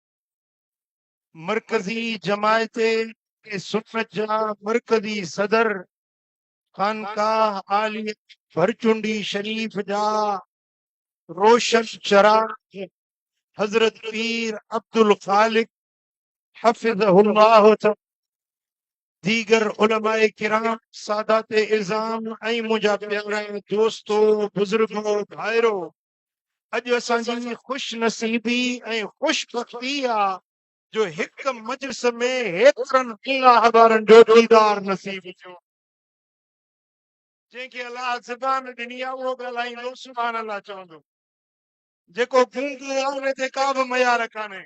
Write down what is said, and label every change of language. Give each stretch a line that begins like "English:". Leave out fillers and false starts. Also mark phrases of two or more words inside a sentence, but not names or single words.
Sindhi: مرکزی جماعت سنت جا مرکزی صدر خانقاہ عالیہ بھرچنڈی شریف جا روشن چراغ حضرت پیر عبد الخالق حفظہ اللہ تعالی، دیگر علماء کرام، سادات اعظام ऐं मुंहिंजा प्यारा दोस्तो बुजुर्गो भाइरो، अॼु असांजी खुश नसीबी ऐं खुशबख्ती आहे जो हिक मजलिस में हेतिरनि अल्लाह वारनि जो दीदार नसीब थियो। जंहिंखे अल्लाह ज़बान ॾिनी आहे उहो ॻाल्हाईंदो सुभान अल्लाह चवंदो, जेको गूंगो आहे उन ते का बि मयार कान्हे।